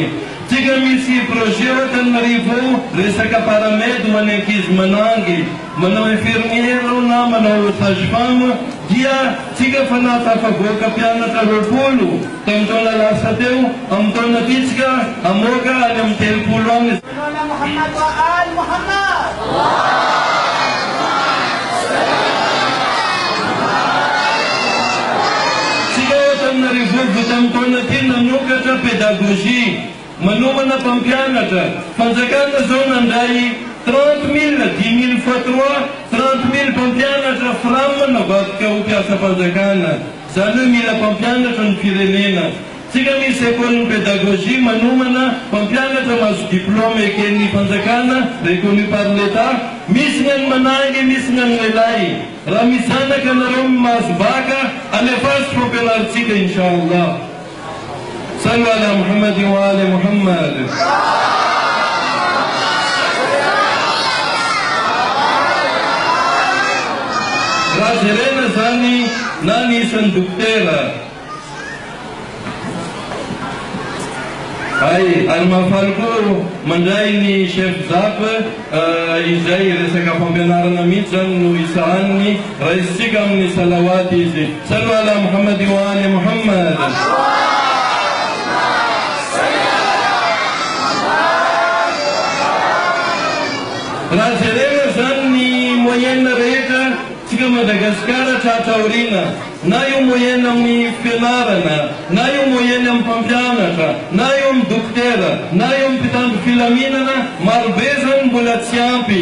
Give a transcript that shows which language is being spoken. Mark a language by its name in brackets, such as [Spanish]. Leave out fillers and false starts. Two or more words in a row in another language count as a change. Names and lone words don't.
[Malagasy] Tsika misy projet ao Antananarivo ao resaka paramedy ho an'ny ankizy manangy, manao infirmier na manao sage-femme, dia tsika fa natafavoaka mpianatra 20 tamin'ny taona lasa teo, amin'ny taona titsika amoaka any amin'ny 30 any. [Arabic] محمد وآل محمد. [Malagasy] Tsika ao Antananarivo tamin'ny taona ty nanokatra pédagogie, manomana mpampianatra. Fanjakana zao nandray 30,000, 10,000 fois 3, 30,000 mpampianatra frama navadika ho mpiasa fanjakana. Zany hoe mila mpampianatra ny firenena. Tsika misy [French] école pédagogie [Malagasy] manomana mpampianatra mahazo diplôme eken'ny fanjakana [French] reconnu par l'État. [Malagasy] Misy ny any manangy, misy ny any lehilahy. Raha misy zanaka nareo mahazo baka, alefazy fampianaritsika inshallah. [Arabic] صلوا على محمد وآل محمد. [Malagasy] Raha jerena zany na nisan'ny dokotera. Ay, ary mahafaly koa mandray ny chef ZAP izay resaka fampianarana mihitsy zany no isahaniny raisitsika amin'ny salawaty izy. [Arabic] صلوا على محمد وآل محمد. [Malagasy] moyena rehetra tsika Madagasikara tratra na io moyena amin'ny fianarana, na io moyena amin'ny mpampianatra, na io amin'ny dokotera, na io amin'ny mpitandro filaminana, marobe zany mbola tsy ampy.